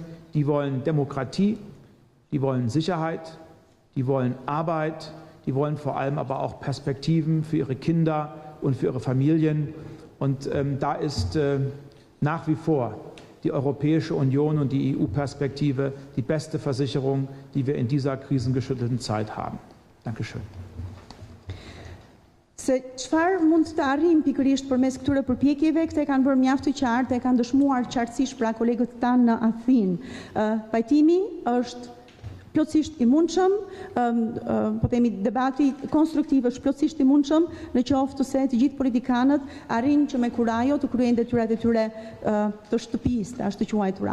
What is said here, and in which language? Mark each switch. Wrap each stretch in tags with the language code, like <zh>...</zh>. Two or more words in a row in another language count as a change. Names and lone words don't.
<de>Die wollen Demokratie, die wollen Sicherheit, die wollen Arbeit, die wollen vor allem aber auch Perspektiven für ihre Kinder und für ihre Familien. Und da ist nach wie vor die Europäische Union und die EU-Perspektive die beste Versicherung, die wir in dieser krisengeschüttelten Zeit haben. Dankeschön.</de> <sq>Se çfarë mund të arrijmë pikërisht përmes këtyre përpjekjeve, këtë e kanë bërë mjaft të qartë, e kanë dëshmuar qartësisht pra kolegët tanë në Athinë. Pajtimi është plotësisht i mundshëm, po themi debati konstruktiv është plotësisht i mundshëm, në qoftë se të gjithë politikanët arrin që me kurajo të kryejnë detyrat e tyre të shtëpisë, ashtu quajtura.</sq>